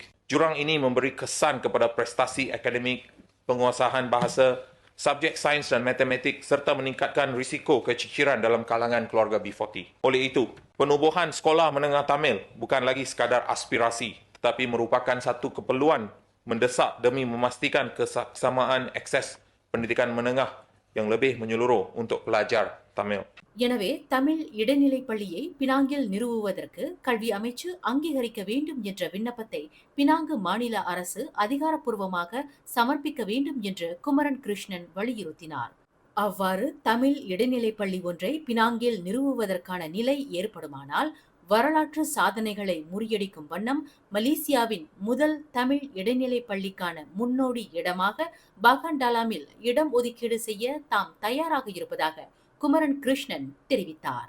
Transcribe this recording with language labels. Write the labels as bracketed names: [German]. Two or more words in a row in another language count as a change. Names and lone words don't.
[Malay] Jurang ini memberi kesan kepada prestasi akademik, penguasaan bahasa, subjek sains dan matematik serta meningkatkan risiko keciciran dalam kalangan keluarga B40. Oleh itu, penubuhan sekolah menengah Tamil bukan lagi sekadar aspirasi, tetapi merupakan satu keperluan mendesak demi memastikan kesamaan akses pendidikan menengah yang lebih menyeluruh untuk pelajar Tamil. [Tamil] எனவே தமிழ் இடைநிலை பள்ளியை பினாங்கில் நிறுவுவதற்கு கல்வி அமைச்சு அங்கீகரிக்க வேண்டும் என்ற விண்ணப்பத்தை பினாங்கு மாநில அரசு அதிகாரப்பூர்வமாக சமர்ப்பிக்க வேண்டும் என்று குமரன் கிருஷ்ணன் வலியுறுத்தினார். அவ்வாறு தமிழ் இடைநிலை பள்ளி ஒன்றை பினாங்கில் நிறுவுவதற்கான நிலை ஏற்படுமானால் வரலாற்று சாதனைகளை முறியடிக்கும் வண்ணம் மலேசியாவின் முதல் தமிழ் இடைநிலை பள்ளிக்கான முன்னோடி இடமாக பகண்டலாமில் இடம் ஒதுக்கீடு செய்ய தாம் தயாராக இருப்பதாக குமரன் கிருஷ்ணன் தெரிவித்தார்.